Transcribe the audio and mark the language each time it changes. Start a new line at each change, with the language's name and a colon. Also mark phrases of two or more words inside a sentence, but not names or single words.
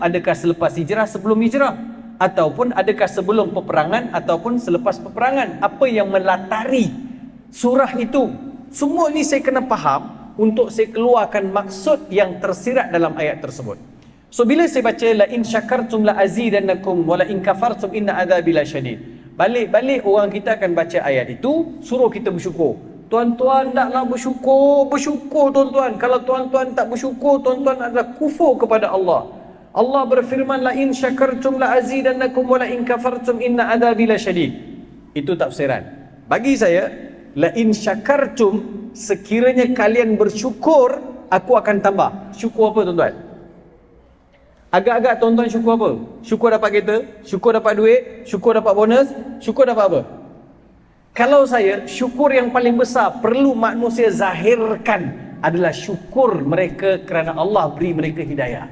Malay: Adakah selepas hijrah, sebelum hijrah? Ataupun adakah sebelum peperangan ataupun selepas peperangan? Apa yang melatari surah itu? Semua ni saya kena faham untuk saya keluarkan maksud yang tersirat dalam ayat tersebut. So bila saya baca
Arabic: لئن شكرتم لأزيدنكم ولئن كفرتم إن عذابي لشديد,
Malay: balik-balik orang kita akan baca ayat itu suruh kita bersyukur. Tuan-tuan naklah bersyukur tuan-tuan. Kalau tuan-tuan tak bersyukur, tuan-tuan adalah kufur kepada Allah. Allah berfirman
Arabic: لئن شكرتم لأزيدنكم ولئن كفرتم إن عذابي لشديد.
Malay: Itu tafsiran. Bagi saya,
Arabic: لئن شكرتم,
Malay: sekiranya kalian bersyukur, aku akan tambah. Syukur apa tuan-tuan? Agak-agak tuan-tuan syukur apa? Syukur dapat kereta, syukur dapat duit, syukur dapat bonus, syukur dapat apa? Kalau saya, syukur yang paling besar perlu manusia zahirkan adalah syukur mereka kerana Allah beri mereka hidayah.